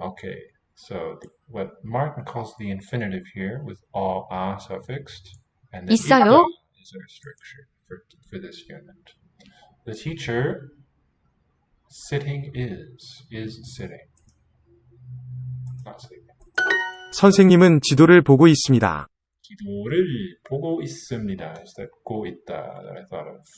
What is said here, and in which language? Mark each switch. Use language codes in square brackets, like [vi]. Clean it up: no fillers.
[en] Okay, so what Martin calls the infinitive here with all a suffixed, and then [ko] 있어요? [en] is our structure for this unit. The teacher sitting is sitting, not sleeping. [ko] 선생님은 지도를 보고 있습니다. 지도를 보고 있습니다. [en] Is that 고 있다 that I thought of.